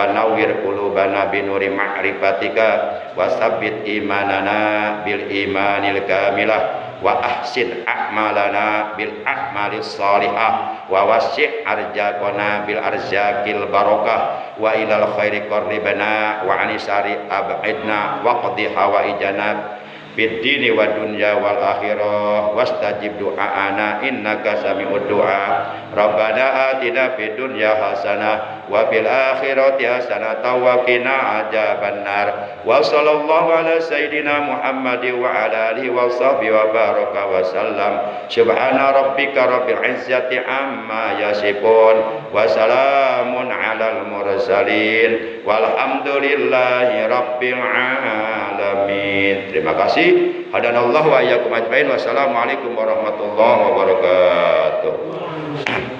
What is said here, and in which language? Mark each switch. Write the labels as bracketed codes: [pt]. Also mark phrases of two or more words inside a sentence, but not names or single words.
[ar] نور قلوبنا بنور معرفتك وثبت إيماننا بالإيمان الكاملة وأحسن أعمالنا بالأعمال الصالحة ووسع أرزاقنا بالأرزاق البركة وإلى الخير قربنا وعن الشر أبعدنا واقض حوائجنا في الدين والدنيا والآخرة واستجب دعاءنا إنك سميع الدعاء. ربنا آتنا في الدنيا حسنة وفي الآخرة حسنة وقنا عذاب النار. وصلى الله على سيدنا محمد وعلى آله وصحبه وبارك وسلم. سبحان ربك رب العزة عما يصفون وسلام على المرسلين والحمد لله رب العالمين. [id] Terima kasih. [ar] هدانا الله وإياكم أجمعين. والسلام عليكم ورحمة الله وبركاته.